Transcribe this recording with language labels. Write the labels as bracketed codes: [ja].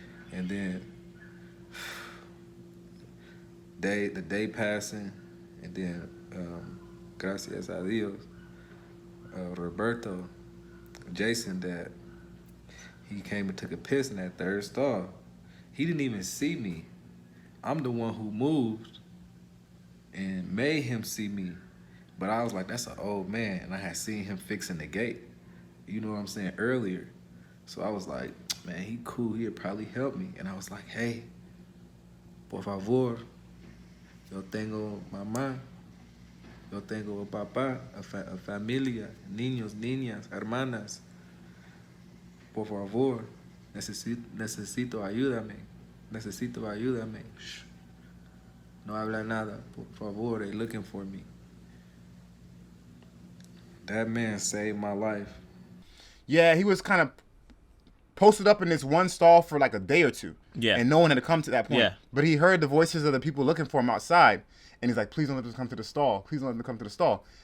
[en] And then the day passing, and then [es] gracias a Dios, [en] Roberto, Jason, that he came and took a piss in that third stall. He didn't even see me. I'm the one who moved and made him see me. But I was like, that's an old man. And I had seen him fixing the gate. You know what I'm saying, earlier. So I was like, man, he cool. He'll probably help me. And I was like, hey, [es] por favor, yo tengo mamá, yo tengo papá, a familia, niños, niñas, hermanas. Por favor, necesito ayúdame. Necesito ayúdame. Shh. No habla nada. Por favor, [en] they looking for me. That man saved my life. Yeah, he was kind of posted up in this one stall for like a day or two. Yeah. And no one had come to that point. Yeah. But he heard the voices of the people looking for him outside. And he's like, please don't let them come to the stall. Please don't let them come to the stall.